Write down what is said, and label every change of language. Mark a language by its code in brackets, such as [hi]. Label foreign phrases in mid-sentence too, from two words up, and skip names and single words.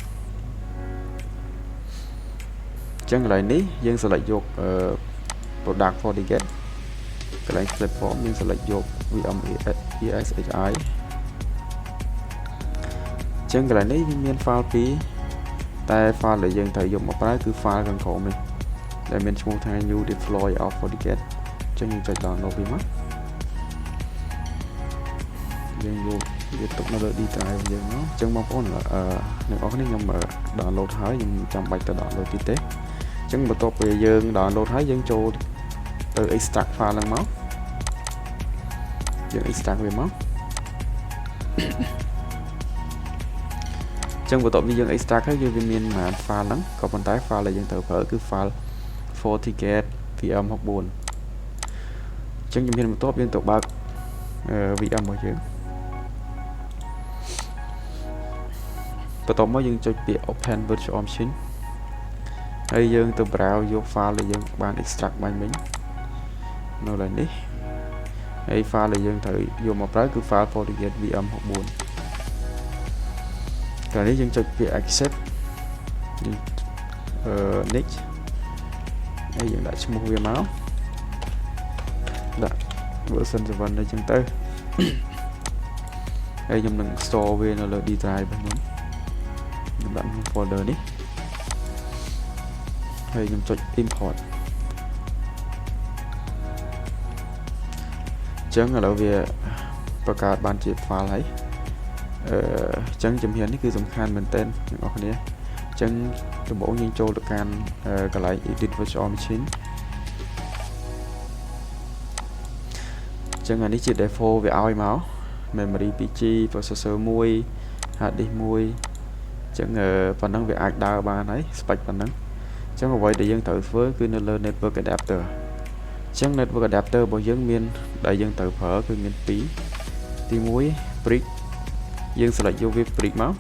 [km] អញ្ចឹងកន្លែងនេះយើង select យកproduct FortiGate កន្លែង platform យើង select យក VM ESHI អញ្ចឹងកន្លែងនេះវាមាន file 2តែ file ដែលយើងត្រូវយកមកប្រើគឺ file ខាងក្រោមនេះដែលមានឈ្មោះថា [en] new deploy of [km] FortiGate អញ្ចឹងយើងចុច download វាមក យើងយកវាទុកនៅលើ [en] D drive [km] យើងមកអញ្ចឹងបងប្អូនអ្នកនរគ្នាខ្ញុំ download ហើយខ្ញុំចាំបាច់ទៅ download ទៀតទេអញ្ចឹងបន្ទាប់ពីយើង download ហើយយើងចូលទៅ extract file ហ្នឹងមកយើង extract វាមក អញ្ចឹងបន្ទាប់ពីយើង extract ហើយវាមានប្រហែល file ហ្នឹងក៏ប៉ុន្តែ file ដែលយើងត្រូវប្រើគឺ file FortiGate VM64 អញ្ចឹងជំហានបន្ទាប់យើងទៅបើក VM របស់យើង បន្ទាប់មកយើងចុចពាក្យ [en] open virtual machine [km] ហើយយើងទៅ browse យក file ដែលយើងបាន extract បាញ់មិញនៅលើនេះហើយ file ដែលយើងត្រូវយកមកប្រើគឺ file FortiGate VM64 ក្រោយនេះយើងចុចពាក្យ accept next ហើយយើងដាក់ឈ្មោះវាមកដាក់ version 7អញ្ចឹងទៅហើយខ្ញុំនឹង store វានៅលើ [en] D drive [km] របស់ខ្ញុំដាក់ក្នុង folder នេះហើយខ្ញុំចុច import អញ្ចឹងឥឡូវវាបង្កើតបានជា file ហើយអញ្ចឹងជំហាននេះគឺសំខាន់មែនទែនអ្នកនរគ្នាអញ្ចឹងដំបូងយើងចូលទៅកាន់កន្លែង [en] edit virtual machine [km] អញ្ចឹងអានេះជា default វាឲ្យមក [en] memory 2G processor 1 hard disk 1 [km] អញ្ចឹងប៉ុណ្ណឹងវាអាចដើរបានហើយ spec ប៉ុណ្ណឹងអញ្ចឹងអ្វីដែលយើងត្រូវធ្វើគឺ នៅលើ [en] network adapter [km] អញ្ចឹង [en] network adapter [km] របស់យើងមានដែលយើងត្រូវប្រើគឺមាន2ទី1 brick យើង select យកវា brick មក